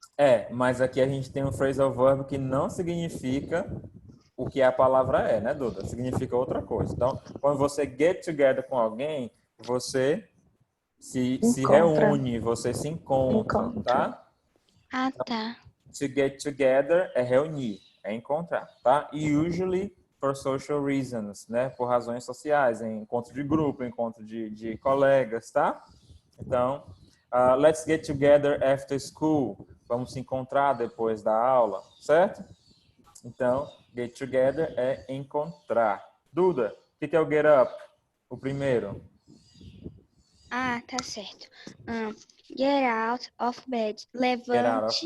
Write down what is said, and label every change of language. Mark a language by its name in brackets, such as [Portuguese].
[Portuguese] É, mas aqui a gente tem um phrasal verb que não significa o que a palavra é, né, Duda? Significa outra coisa. Então, quando você get together com alguém, você se Encontra. reúne, você se encontra, Encontra. tá? Ah, tá. To get together é reunir, é encontrar, tá? [English] E usually for social reasons, né? [Portuguese] Por razões sociais, em encontro de grupo, encontro de colegas, tá? [English] Então, let's get together after school. [Portuguese] Vamos se encontrar depois da aula, certo? Então, get together é encontrar. Duda, o que é o get up? O primeiro. Ah, tá certo. [English] Get out of bed. Get out of